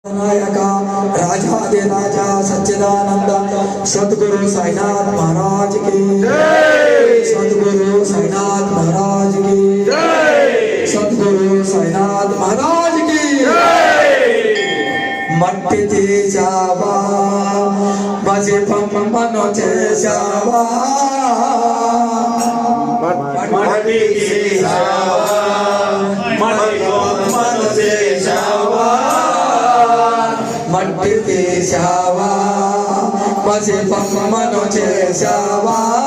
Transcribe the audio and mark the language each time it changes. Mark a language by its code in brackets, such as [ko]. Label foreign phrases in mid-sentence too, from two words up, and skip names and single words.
[hi] नायक राजाधिराजा सच्चिदानंद सद्गुरु साईनाथ महाराज की जय। सद्गुरु साईनाथ महाराज की जय। सद्गुरु साईनाथ महाराज की जय। [te] मट्टी చేశావా మసి పంపను చేశావా మట్టి చేశావా మసి పంపను చేశావా మట్టి చేశావా మసి పంపను చేశావా